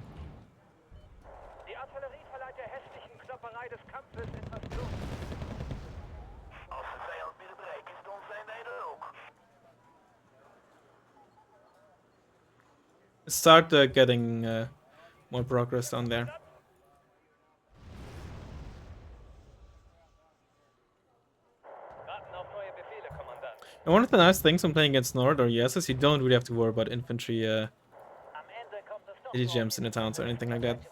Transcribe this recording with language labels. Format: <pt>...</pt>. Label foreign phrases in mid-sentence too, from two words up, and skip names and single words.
<de>Die Artillerie verleiht der hässlichen Klopperei des Kampfes etwas Blut.</de> <nl>Als de vijand binnen bereikingsstand zijn wij er ook.</nl> <en>Start getting more progress down there. And one of the nice things when playing against Nord or yes is you don't really have to worry about infantry ATGMs in the towns or anything like that.</en>